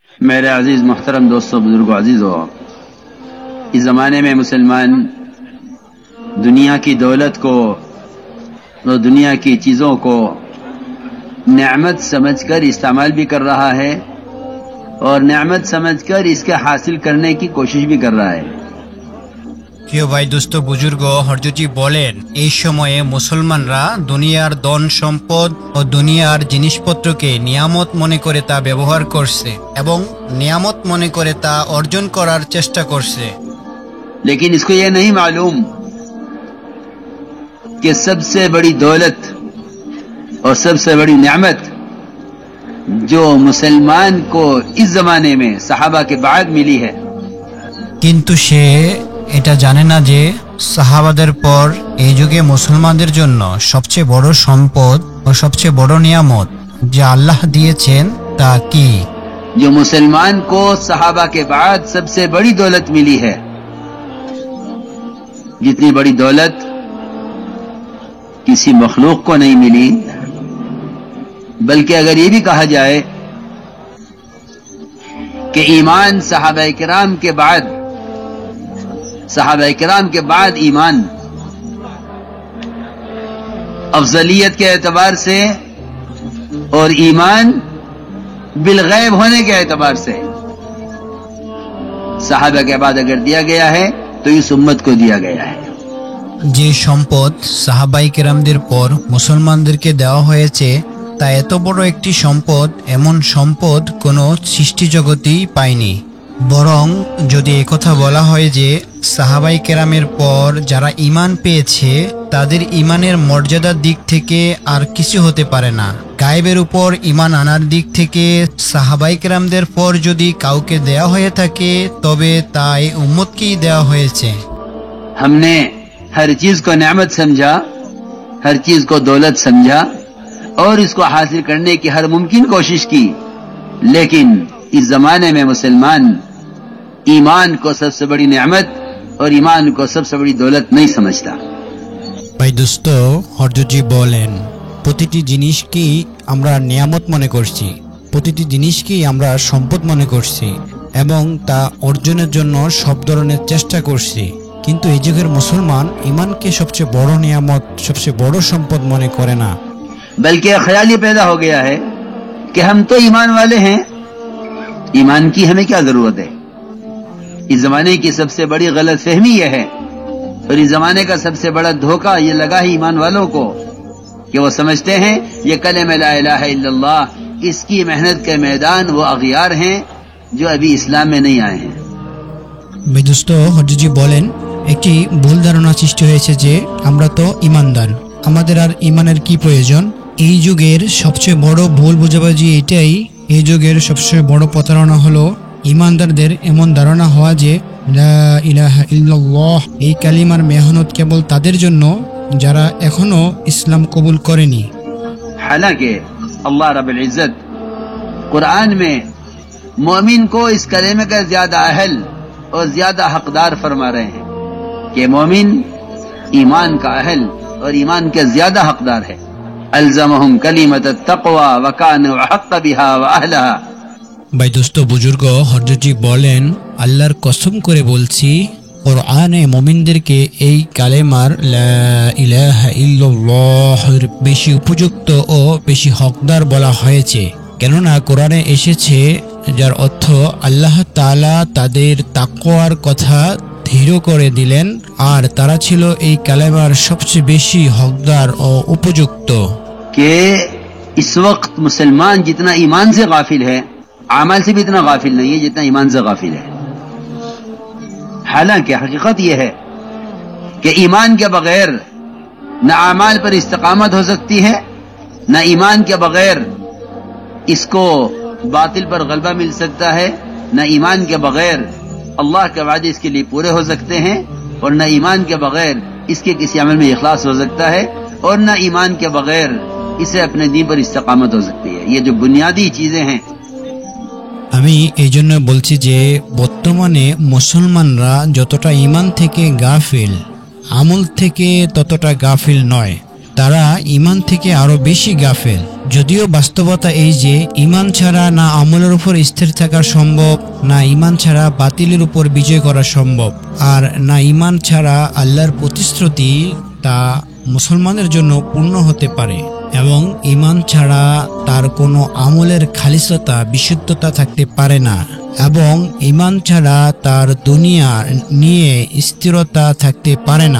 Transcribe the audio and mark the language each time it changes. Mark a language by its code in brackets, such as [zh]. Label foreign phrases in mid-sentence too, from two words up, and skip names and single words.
[ur] میرے عزیز محترم دوستوں، بزرگوں، عزیزوں، اس زمانے میں مسلمان دنیا کی دولت کو اور دنیا کی چیزوں کو نعمت سمجھ کر استعمال بھی کر رہا ہے اور نعمت سمجھ کر اس کے حاصل کرنے کی کوشش بھی کر رہا ہے۔ [bn] প্রিয় ভাই, দোস্ত, বুজুর্গ, হরজতজি বলেন, এই সময়ে মুসলমানরা দুনিয়ার ধন সম্পদ ও দুনিয়ার জিনিসপত্রকে নিয়ামত মনে করে তা ব্যবহার করছে এবং নিয়ামত মনে করে তা অর্জন করার চেষ্টা করছে। [ur] لیکن اس کو یہ نہیں معلوم کہ سب سے بڑی دولت اور سب سے بڑی نعمت جو مسلمان کو اس زمانے میں صحابہ کے بعد ملی ہے، [bn] কিন্তু সে এটা জানে না যে সাহাবাদের পর এই যুগে মুসলমানদের জন্য সবচেয়ে বড় সম্পদ ও সবচেয়ে বড় নিয়ামত যা আল্লাহ দিয়েছেন তা কি। [ur] جو مسلمان کو صحابہ کے بعد سب سے بڑی دولت ملی ہے، جتنی بڑی دولت کسی مخلوق کو نہیں ملی، بلکہ اگر یہ بھی کہا جائے کہ ایمان صحابہ کرام کے بعد ایمان افضلیت کے اعتبار سے اور ایمان بالغیب ہونے کے اعتبار سے صحابہ کے بعد اگر دیا گیا ہے تو اس امت کو دیا گیا ہے۔ [bn] যে সম্পদ সাহাবাই কেরামদের পর মুসলমানদেরকে দেওয়া হয়েছে তা এত বড় একটি সম্পদ এমন সম্পদ কোনো সৃষ্টি জগতেই পায়নি। বরং যদি একথা বলা হয় যে সাহাবাই কেরামের পর যারা ঈমান পেয়েছে তাদের ঈমানের মর্যাদার দিক থেকে আর কিছু হতে পারে না। গায়েবের উপর ঈমান আনার দিক থেকে সাহাবাই কেরামদের পর যদি কাউকে দেয়া হয়ে থাকে তবে তা এই উম্মতকেই দেওয়া হয়েছে। [ur] ہم نے ہر چیز کو نعمت سمجھا، ہر چیز کو دولت سمجھا اور اس کو حاصل کرنے کی ہر ممکن کوشش کی، لیکن اس زمانے میں مسلمان ایمان کو سب سے بڑی نعمت اور ایمان کو سب سے بڑی دولت نہیں سمجھتا۔ [bn] ভাই দোস্ত, হরজতজি বলেন, প্রতিটি জিনিসকেই আমরা নিয়ামত মনে করছি, প্রতিটি জিনিসকেই আমরা সম্পদ মনে করছি এবং তা অর্জনের জন্য সব ধরনের চেষ্টা করছি। কিন্তু এই যুগের মুসলমান ঈমানকে সবচেয়ে বড় নিয়ামত, সবচেয়ে বড় সম্পদ মনে করে না। [ur] بلکہ خیال یہ پیدا ہو گیا ہے کہ ہم تو ایمان والے ہیں، ایمان کی ہمیں کیا ضرورت ہے۔ اس زمانے کی سب سے بڑی غلط فہمی یہ ہے اور اس زمانے کا سب سے بڑا دھوکہ یہ لگا ہے ایمان والوں کو کہ وہ سمجھتے ہیں یہ کلمہ [ar] لا الہ الا اللہ، [ur] اس کی محنت کے میدان وہ اغیار ہیں جو ابھی اسلام میں نہیں آئے ہیں۔ [bn] ভাই দোস্ত, হরজতজি বলেন, একটি ভুল ধারণা সৃষ্টি হয়েছে যে আমরা তো ঈমানদার, আমাদের আর ঈমানের কি প্রয়োজন। এই যুগের সবচেয়ে বড় ভুল বোঝাবুঝি এটাই, এই যুগের সবচেয়ে বড় প্রতারণা হলো ঈমানদারদের এমন ধারণা হওয়া যে [ar] لا إله إلا الله [bn] এই কালিমার মেহনত কেবল তাদের জন্য যারা এখনো ইসলাম কবুল করেনি। [ur] حالانکہ اللہ رب العزت قرآن میں مومن کو اس کلمے کا زیادہ اہل اور زیادہ حقدار فرما رہے ہیں کہ مومن ایمان کا اہل اور ایمان کے زیادہ حقدار ہے۔ [ar] الزمہم کلمۃ التقوی وکانوا احق بها واہلها۔ [bn] ভাই দোস্ত, বুজুর্গ, হরজতজি বলেন, আল্লাহর কসম করে বলছি, কোরআনে মুমিনদেরকে এই কালেমার [ar] لا إله إلا الله [bn] বেশি উপযুক্ত ও বেশি হকদার বলা হয়েছে। কেননা কোরআনে এসেছে যার অর্থ আল্লাহ তাআলা তাদের তাকওয়ার কথা দৃঢ় করে দিলেন আর তারা ছিল এই কালেমার সবচেয়ে বেশি হকদার ও উপযুক্ত। [ur] کہ اس وقت مسلمان جتنا ایمان سے غافل ہے، اعمال سے بھی اتنا غافل نہیں ہے جتنا ایمان سے غافل ہے۔ حالانکہ حقیقت یہ ہے کہ ایمان کے بغیر نہ اعمال پر استقامت ہو سکتی ہے، نہ ایمان کے بغیر اس کو باطل پر غلبہ مل سکتا ہے، نہ ایمان کے بغیر اللہ کے وعدے اس کے لیے پورے ہو سکتے ہیں، اور نہ ایمان کے بغیر اس کے کسی عمل میں اخلاص ہو سکتا ہے، اور نہ ایمان کے بغیر اسے اپنے دین پر استقامت ہو سکتی ہے۔ یہ جو بنیادی چیزیں ہیں، [bn] আমি এই জন্য বলছি যে বর্তমানে মুসলমানরা যতটা ঈমান থেকে গাফিল, আমল থেকে ততটা গাফিল নয়। তারা ঈমান থেকে আরো বেশি গাফেল। যদিও বাস্তবতা এই যে ঈমান ছাড়া না আমলের উপর স্থির থাকা সম্ভব, না ঈমান ছাড়া বাতিলের উপর বিজয় করা সম্ভব, আর না ঈমান ছাড়া আল্লাহর প্রতিশ্রুতি তা মুসলমানের জন্য পূর্ণ হতে পারে, এবং ঈমান ছাড়া তার কোনো আমলের খালিসতা বিশুদ্ধতা থাকতে পারে না, এবং ঈমান ছাড়া তার দুনিয়া নিয়ে স্থিরতা থাকতে পারে না।